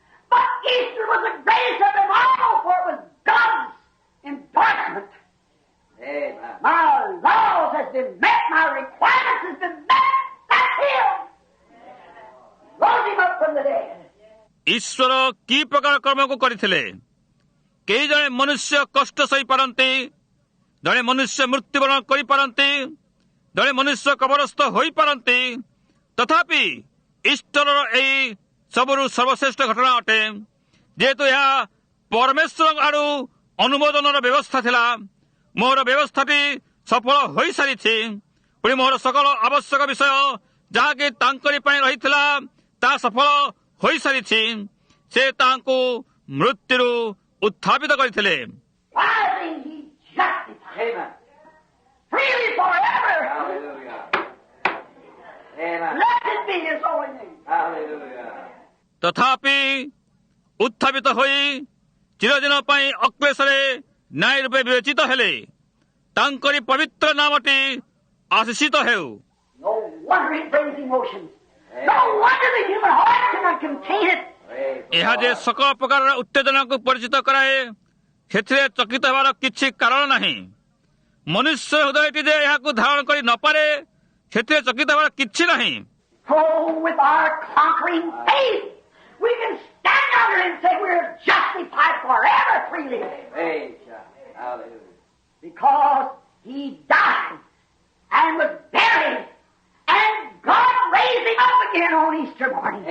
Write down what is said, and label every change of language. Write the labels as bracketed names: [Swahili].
[English] But Easter was the greatest of them all, for it was God's endorsement. Amen. My laws has been met. My requirements has been met. That's Him. Rose Him up from the dead. [Odia] ଈଶ୍ୱର କି ପ୍ରକାର କର୍ମକୁ କରିଥିଲେ? କେହି ଜଣେ ମନୁଷ୍ୟ କଷ୍ଟ ସହିପାରନ୍ତି, ଜଣେ ମନୁଷ୍ୟ ମୃତ୍ୟୁବରଣ କରିପାରନ୍ତି, ଜଣେ ମନୁଷ୍ୟ କବରସ୍ଥ ହୋଇପାରନ୍ତି। ତଥାପି ଈଷ୍ଟରର ଏହି ସବୁରୁ ସର୍ବଶ୍ରେଷ୍ଠ ଘଟଣା ଅଟେ, ଯେହେତୁ ଏହା ପରମେଶ୍ୱରଙ୍କ ଆଡୁ ଅନୁମୋଦନର ବ୍ୟବସ୍ଥା ଥିଲା। ମୋର ବ୍ୟବସ୍ଥାଟି ସଫଳ ହୋଇସାରିଛି। ପୁଣି ମୋର ସକଳ ଆବଶ୍ୟକ ବିଷୟ ଯାହାକି ତାଙ୍କରି ପାଇଁ ରହିଥିଲା ତାହା ସଫଳ ହୋଇସାରିଛି। ସେ ତାହାଙ୍କୁ ମୃତ୍ୟୁରୁ ଉତ୍ଥାପିତ କରିଥିଲେ। [English] Rising, He justified. Amen. Freely forever. Hallelujah. Amen. Blessed be His holy name. Hallelujah. [Odia] ତଥାପି ଉତ୍ଥାପିତ ହୋଇ ଚିରଦିନ ପାଇଁ ଅକ୍ଲେଶରେ ନ୍ୟାୟ ରୂପେ ବିବେଚିତ ହେଲେ। ତାଙ୍କରି ପବିତ୍ର ନାମଟି ଆଶିଷିତ ହେଉ। [English] No wonder it brings emotions. No wonder the human heart cannot contain it. [Odia] ଏହା ଯେ ସକଳ ପ୍ରକାରର ଉତ୍ତେଜନାକୁ ପରିଚିତ କରାଏ, ସେଥିରେ ଚକିତ ହେବାର କିଛି କାରଣ ନାହିଁ। ମନୁଷ୍ୟ ହୃଦୟଟି ଯେ ଏହାକୁ ଧାରଣ କରି ନପାରେ, ସେଥିରେ ଚକିତ ହେବାର କିଛି ନାହିଁ। [English] Oh, with our conquering faith, we can stand under it and say we're justified forever freely. Hallelujah. Because He died and was buried, and God raised Him up again on Easter morning.